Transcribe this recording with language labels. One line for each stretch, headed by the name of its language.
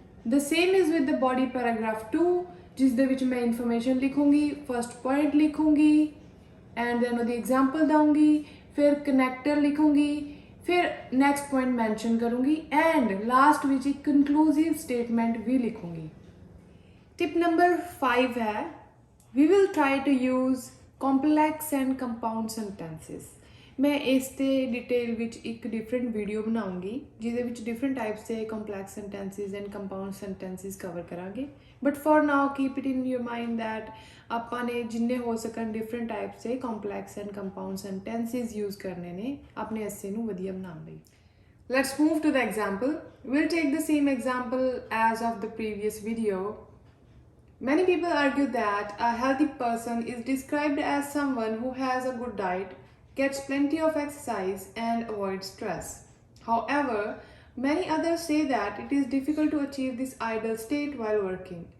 English: The same is with the body paragraph 2
Punjabi: ਜਿਸ ਦੇ ਵਿੱਚ ਮੈਂ information ਲਿਖੂੰਗੀ, first point ਲਿਖੂੰਗੀ and then ਉਹਦੀ ਐਗਜ਼ਾਮਪਲ ਦਊਂਗੀ, ਫਿਰ ਕਨੈਕਟਰ ਲਿਖੂੰਗੀ, ਫਿਰ ਨੈਕਸਟ ਪੁਆਇੰਟ ਮੈਂਸ਼ਨ ਕਰੂੰਗੀ ਐਂਡ ਲਾਸਟ ਵਿੱਚ ਇੱਕ ਕਨਕਲੂਸਿਵ ਸਟੇਟਮੈਂਟ ਵੀ ਲਿਖੂੰਗੀ। ਟਿਪ ਨੰਬਰ 5 ਹੈ
English: we will try to use complex and compound sentences।
Punjabi: ਮੈਂ ਇਸ ਤੇ ਡਿਟੇਲ ਵਿੱਚ ਇੱਕ ਡਿਫਰੈਂਟ ਵੀਡੀਓ ਬਣਾਉਂਗੀ ਜਿਹਦੇ ਵਿੱਚ ਡਿਫਰੈਂਟ ਟਾਈਪਸ ਦੇ ਕੰਪਲੈਕਸ ਸੈਂਟੈਂਸਿਸ ਐਂਡ ਕੰਪਾਊਂਡ ਸੈਂਟੈਂਸਿਸ ਕਵਰ ਕਰਾਂਗੇ।
English: but for now keep it in your mind that
Punjabi: ਆਪਾਂ ਨੇ ਜਿੰਨੇ ਹੋ ਸਕਣ ਡਿਫਰੈਂਟ ਟਾਈਪਸ ਦੇ ਕੰਪਲੈਕਸ ਐਂਡ ਕੰਪਾਊਂਡ ਸੈਂਟੈਂਸਿਸ ਯੂਜ਼ ਕਰਨੇ ਨੇ ਆਪਣੇ ਐਸੇ ਨੂੰ ਵਧੀਆ ਬਣਾਉਣ ਲਈ।
English: Let's move to the example. We'll take the same example as of the previous video. Many people argue that a healthy person is described as someone who has a good diet, gets plenty of exercise and avoids stress. However, many others say that it is difficult to achieve this ideal state while working.